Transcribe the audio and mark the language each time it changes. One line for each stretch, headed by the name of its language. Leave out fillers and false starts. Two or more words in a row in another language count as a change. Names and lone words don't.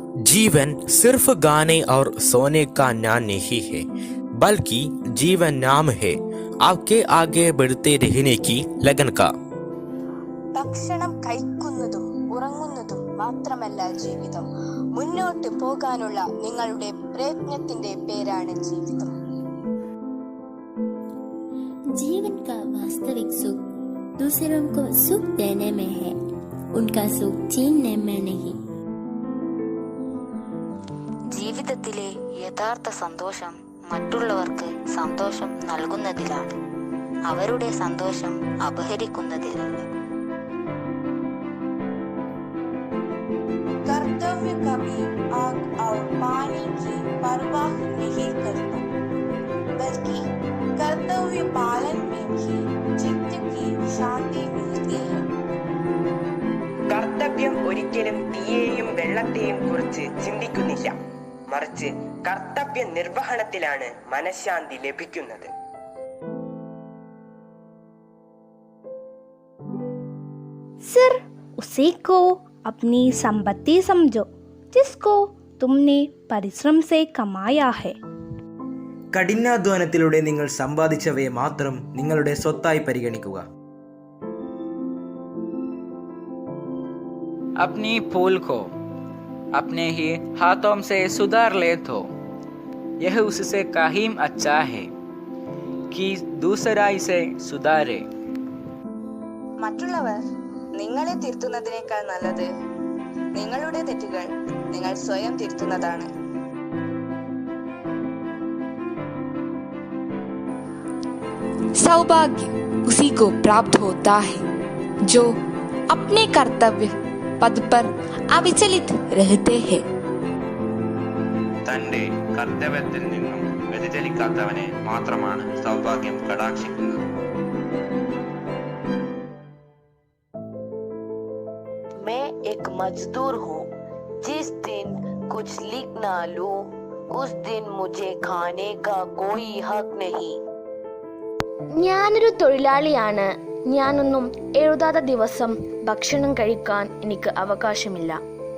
Hindi: जीवन सिर्फ गाने और सोने का नाम नहीं है, बल्कि जीवन नाम है आपके आगे बढ़ते रहने की लगन का।
Malayalam: ഭക്ഷണം കഴിക്കുന്നതും ഉറങ്ങുന്നതും മാത്രമല്ല ജീവിതം, മുന്നോട്ട് പോകാനുള്ള നിങ്ങളുടെ പ്രയത്നത്തിന്റെ പേരാണ് ജീവിതം.
Hindi: जीवन का वास्तविक सुख दूसरों को सुख देने में है, उनका सुख छीनने में नहीं.
Malayalam: ജീവിതത്തിലെ യഥാർത്ഥ സന്തോഷം മറ്റുള്ളവർക്ക് സന്തോഷം നൽകുന്നതിലാണ്, അവരുടെ സന്തോഷം അപഹരിക്കുന്നതിലല്ല.
Hindi: कर्तव्य कभी आग और पानी की परवाह नहीं करता, बल्कि कर्तव्य पालन में ही चित्त की शांति मिलती है.
Malayalam: കർത്തവ്യം ഒരിക്കലും തീയെയും വെള്ളത്തെയും കുറിച്ച് ചിന്തിക്കുന്നില്ല, മറിച്ച് കർത്തവ്യ നിർവഹണത്തിലാണ് മനഃശാന്തി ലഭിക്കുന്നത്.
Hindi: सिर उसी को अपनी संपत्ति समझो जिसको तुमने परिश्रम से कमाया है.
Malayalam: കഠിനാധ്വാനത്തിലൂടെ നിങ്ങൾ സമ്പാദിച്ചവയെ മാത്രം നിങ്ങളുടെ സ്വത്തായി പരിഗണിക്കുക.
Hindi: अपनी भूल को अपने ही हाथों से सुधार ले तो यह उससे कहीं अच्छा है कि दूसरा इसे सुधारे.
Malayalam: മറ്റുള്ളവർ നിങ്ങളെ തിരുത്തുന്നതിനേക്കാൾ നല്ലത് നിങ്ങളുടെ തെറ്റുകൾ നിങ്ങൾ സ്വയം തിരുത്തുന്നതാണ്.
Hindi: सौभाग्य उसी को प्राप्त होता है जो अपने कर्तव्य पद पर अविचलित रहते हैं.
Malayalam: തന്റെ കർത്തവ്യത്തിൽ നിന്നും വ്യതിചലിക്കാത്തവനെ മാത്രമാണ് സൗഭാഗ്യം കടാക്ഷിക്കുന്നത്.
Hindi: मैं एक मजदूर हूँ, जिस दिन कुछ लिख ना लूं उस दिन मुझे खाने का कोई हक नहीं.
Malayalam: ഞാനൊരു തൊഴിലാളിയാണ്, ഞാനൊന്നും എഴുതാത്ത ദിവസം ഭക്ഷണം കഴിക്കാൻ എനിക്ക് അവകാശമില്ല.